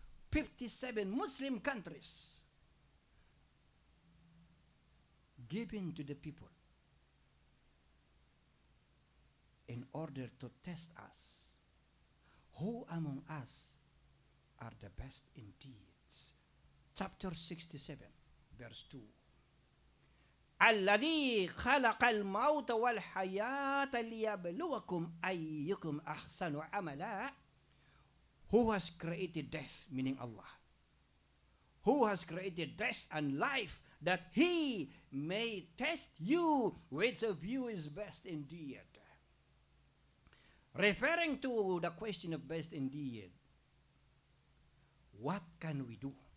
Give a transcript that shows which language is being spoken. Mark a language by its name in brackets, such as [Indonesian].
[English] 57 Muslim countries given to the people in order to test us. Who among us are the best in deeds? Chapter 67, verse 2. [Arabic] الذي خلق الموت والحياة ليبلوكم أيكم أحسن عملا. [English] Who has created death, meaning Allah? Who has created death and life, that He may test you which of you is best indeed? Referring to the question of best indeed, what can we do?